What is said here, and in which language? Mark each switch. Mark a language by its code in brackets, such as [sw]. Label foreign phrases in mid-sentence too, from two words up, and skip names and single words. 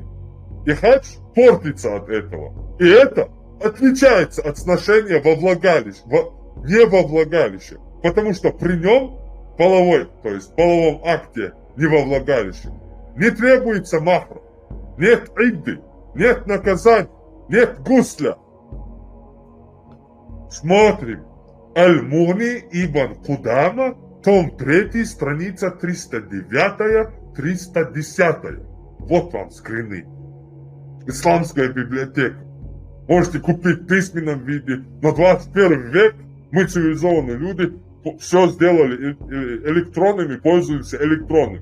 [ru] И хадж портится от этого. И это отличается от сношения во влагалище, не во влагалище. Потому что при нем половой, то есть половом акте не во влагалище, не требуется махра, нет идды, нет наказания, нет гусля. Смотрим. Аль-Мугни ибн Кудама, том 3, страница 309-310. Вот вам скрины. Исламская библиотека. можете купить в письменном виде. Но 21 век мы, цивилизованные люди, все сделали электронными, пользуемся электронными.